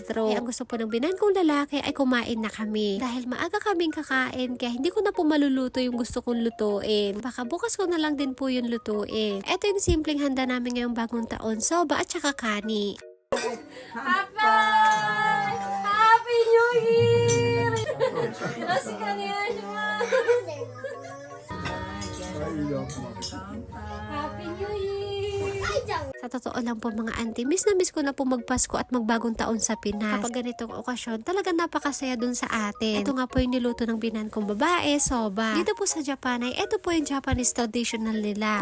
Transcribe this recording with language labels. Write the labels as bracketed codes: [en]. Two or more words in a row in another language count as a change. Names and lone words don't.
[tl] Kaya ang gusto po ng binan kong lalaki ay kumain na kami. Dahil maaga kaming kakain, kaya hindi ko na po maluluto yung gusto kong lutuin. Baka bukas ko na lang din po yung lutuin. Ito yung simpleng handa namin ngayong bagong taon, soba at saka kani. [en] Happy New Year! [ja] よろしくお願いします. [en] Happy New Year! [tl] Sa totoo lang po mga auntie, miss na miss ko na po magpasko at magbagong taon sa Pinas. Kapag ganitong okasyon, talaga napakasaya dun sa atin. Ito nga po yung niluto ng binan kong babae, soba. Dito po sa Japan ay ito po yung [en] Japanese traditional [tl] nila.